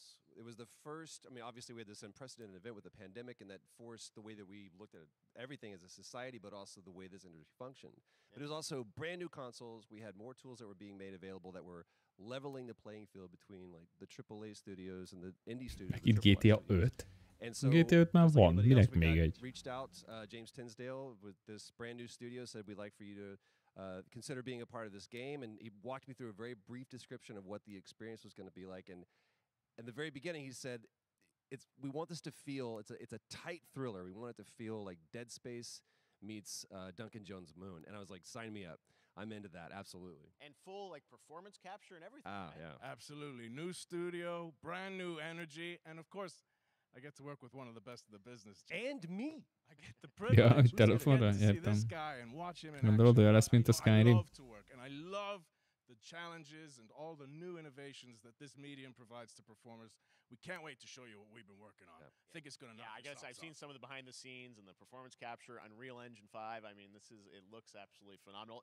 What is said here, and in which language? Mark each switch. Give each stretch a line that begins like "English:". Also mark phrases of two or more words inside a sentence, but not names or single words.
English: It was the first, I mean, obviously we had this unprecedented event with the pandemic and that forced the way that we looked at everything as a society, but also the way this industry functioned. Yeah. But it was also brand new consoles. We had more tools that were being made available that were leveling the playing field between like the AAA studios and the indie studios.
Hungarian: Itt GTA 5.
English: And so,
Hungarian: GTA 5 már van, minek még egy?
English: Reached out, James Tinsdale with this brand new studio said we'd like for you to consider being a part of this game, and he walked me through a very brief description of what the experience was going to be like. And in the very beginning, he said, we want this to feel it's a tight thriller. We want it to feel like Dead Space meets Duncan Jones' Moon. And I was like, sign me up. I'm into that, absolutely. And full like performance capture and everything. Yeah, absolutely. New studio, brand new energy, and of course, I get to work with one of the best of the business. And me. I get the privilege
Hungarian: telefonra,
English: to see
Hungarian: értem.
English: this guy and watch him in
Hungarian: Gondolod, olyan lesz, mint a
English: action. I
Hungarian: Skyrim?
English: love to work, and I love the challenges and all the new innovations that this medium provides to performers. We can't wait to show you what we've been working on. I think it's going to knock I your guess I've socks seen off. some of the behind the scenes and the performance capture, Unreal Engine 5. I mean, it looks absolutely phenomenal.